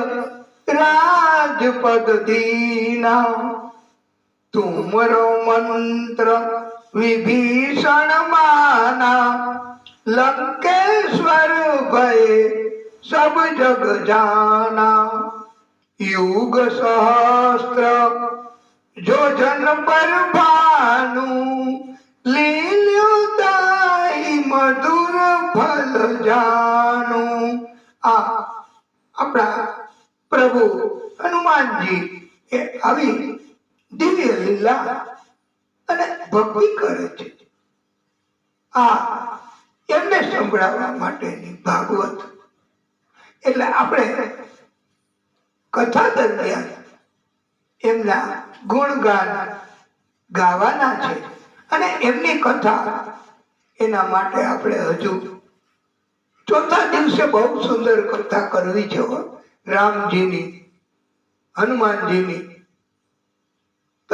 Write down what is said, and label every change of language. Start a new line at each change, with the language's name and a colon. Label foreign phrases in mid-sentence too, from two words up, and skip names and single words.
Awadhi: राजपद दीना तुमरो मंत्र विभीषण माना लंकेश्वर भय सब जग जाना युग सहस्त्र जो जन पर भानु लील्युताई मधुर फल जानु.
Gujarati: આ અપના પ્રભુ હનુમાનજી એ આવી દિવ્ય લીલા અને ભક્તિ કરે છે. આ એમને સંભળાવવા માટેની ભાગવત એટલે આપણે કથા દરમિયાન એમના ગુણગાન ગાવાના છે અને એમની કથા એના માટે આપણે હજુ ચોથા દિવસે બહુ સુંદર કથા કરવી છે રામજીની હનુમાનજીની.